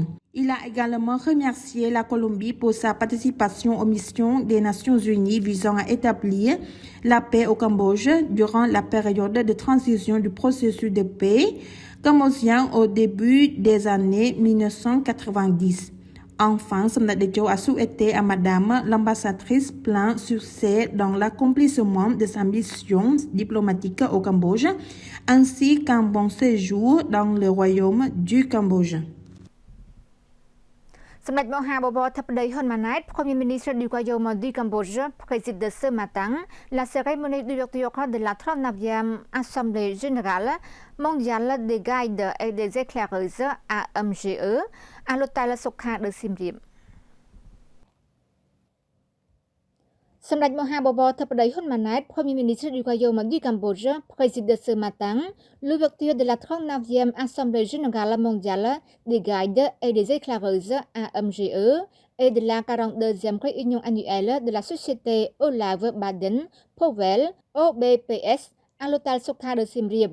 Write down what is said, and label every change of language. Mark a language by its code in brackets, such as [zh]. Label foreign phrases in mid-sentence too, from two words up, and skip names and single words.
[fr] Il a également remercié la Colombie pour sa participation aux missions des Nations Unies visant à établir la paix au Cambodge durant la période de transition du processus de paix cambodgien au début des années 1990. Enfin, Samdech Techo a souhaité à Madame l'ambassadrice plein succès dans l'accomplissement de sa mission diplomatique au Cambodge, ainsi qu'un bon séjour dans le Royaume du Cambodge. សម្ដេចមហាបបរធិបតីហ៊ុនម៉ាណែត Premier ministre du Royaume du Cambodge, préside ce matin la cérémonie d'ouverture de la 39e Assemblée générale mondiale des guides et des éclaireuses AMGE à l'hôtel Sokha de Siem Reap. សម្ដេចមហាបបរធិបតីហ៊ុនម៉ាណែត Premier ministre du Royaume du Cambodge, préside ce matin l'ouverture de la 39e Assemblée générale mondiale des guides et des éclaireuses AMGE et de la 42e réunion annuelle de la société Olav Baden Powell OBPS à l'hôtel Sokha de Siem Reap.